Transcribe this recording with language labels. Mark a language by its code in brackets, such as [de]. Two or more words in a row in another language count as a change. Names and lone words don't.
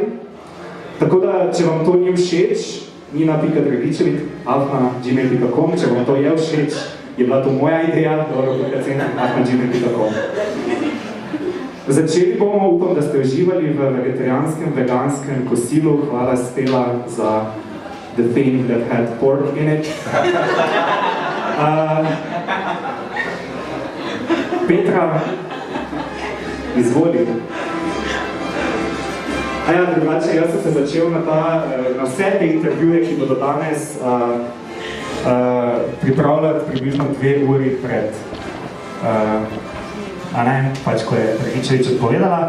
[sl] Tako da, če vam to ni všeč, nina.dragičevic@gmail.com, če vam to je všeč, je bila to moja ideja, @gmail.com. Začeli bomo, upam, da ste uživali v vegetarijanskem, veganskem kosilu. Hvala Stella za [en] the thing that had pork in it. [sl] Petra, izvoli. Drugače, jaz sem se začel na vse te intervjuje, ki bodo danes pripravljati približno 2 uri pred, pač ko je Dragičevič odpovedala.